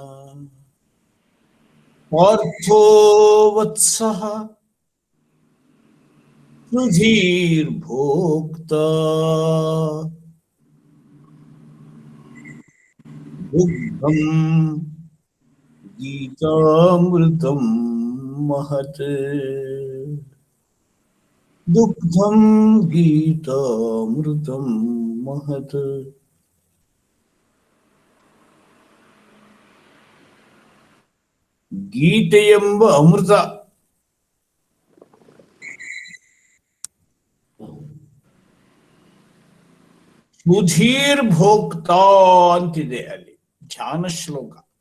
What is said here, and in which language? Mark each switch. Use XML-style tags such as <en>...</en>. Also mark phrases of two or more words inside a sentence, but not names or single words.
<sa>पार्थो वत्सः सुधीर्भोक्ता दुग्धम् गीतामृतं महत् दुग्धं गीतामृतं महत्</sa> <kn>ಗೀತೆಯೆಂಬ ಅಮೃತ</kn> <sa>ಸುಧೀರ್ ಭೋಕ್ತಾ</sa> <kn>ಅಂತಿದೆ ಅಲ್ಲಿ ಧ್ಯಾನ ಶ್ಲೋಕ.</kn>